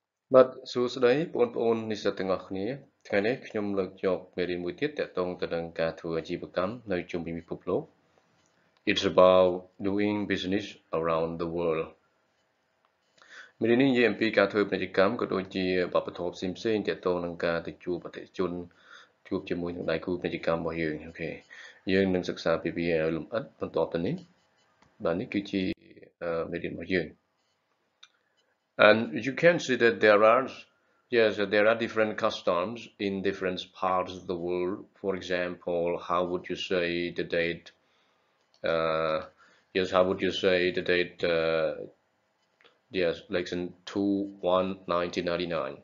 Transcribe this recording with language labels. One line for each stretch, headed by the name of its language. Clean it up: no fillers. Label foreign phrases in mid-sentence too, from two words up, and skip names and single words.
Khmer: បាទសួស្តីបងប្អូននិស្សិតទាំងអស់គ្នាថ្ងៃនេះខ្ញុំលើកយកមេរៀនមួយទៀតទាក់ទងទៅនឹងការធ្វើអាជី វកម្មនៅជុំវិញពិភពលោក
English: It's about doing business around the world
Khmer: មេរៀននេះនិយាយអំពីការធ្វើពាណិជ្ជកម្មក៏ដូចជាវប្បធម៌ផ្សេងៗទាក់ទងនឹងការទៅជួបអតិថិជនជួបជាមួយនឹងដៃគូពាណិជ្ជកម្មរបស់យើងអូខេយើងនឹងសិក្សាពីវាឲ្យលម្អិតបន្ទាប់ទៅនេះបាទនេះគឺជាមេរៀនរបស់យើង
English: And you can see that there are different customs in different parts of the world. For example, how would you say the date? How would you say the date? Like in 2/1/1999.